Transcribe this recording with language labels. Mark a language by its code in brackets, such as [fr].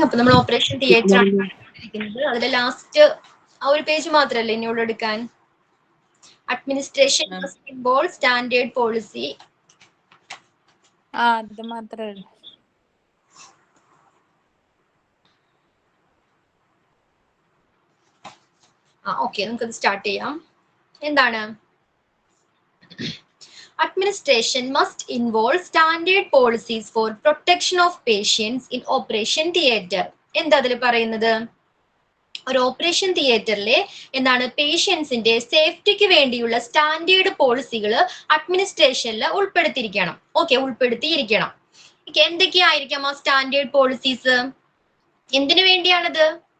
[ml] അപ്പോൾ നമ്മൾ operation theatre ആണ് കണ്ടിരിക്കുന്നത്. അതിലെ ലാസ്റ്റ് ആ ഒരു പേജ് മാത്രമല്ലേ ഇനിയോട് എടുക്കാൻ. [en] Administration must involve standard policy. [ml] അത് മാത്രമേ. ഓക്കെ, നമുക്കത് സ്റ്റാർട്ട് ചെയ്യാം. എന്താണ്? [en] Administration must involve standard policies for protection of patients in operation theatre. [ml] എന്താ അതിൽ പറയുന്നത്? ഒരു ഓപ്പറേഷൻ തിയേറ്ററിലെ എന്താണ് പേഷ്യൻസിന്റെ സേഫ്റ്റിക്ക് വേണ്ടിയുള്ള സ്റ്റാൻഡേർഡ് പോളിസികൾ അഡ്മിനിസ്ട്രേഷനിൽ ഉൾപ്പെടുത്തിയിരിക്കണം. ഉൾപ്പെടുത്തിയിരിക്കണം. എന്തൊക്കെയായിരിക്കാം ആ സ്റ്റാൻഡേർഡ് പോളിസീസ്? എന്തിനു വേണ്ടിയാണത്?